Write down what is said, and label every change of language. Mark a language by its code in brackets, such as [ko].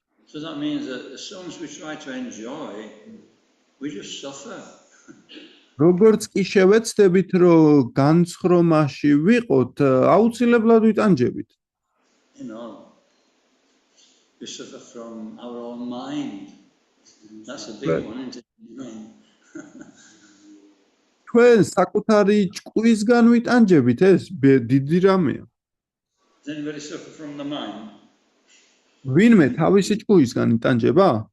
[en] So that means that as soon as we try to enjoy, we just suffer. [ka] როგორც კი შევეცდებით, რომ განცხრომაში ვიყოთ, აუცილებლად ვიტანჯებით. [en] You know, we suffer from our own mind. That's a big one, isn't it? [ka] ჩვენ საკუთარი ჭკუისგან ვიტანჯებით, ეს დიდი რამეა. [en] Does anybody suffer from the mind? [ka] ვინმე თავისი ჭკუისგან იტანჯება?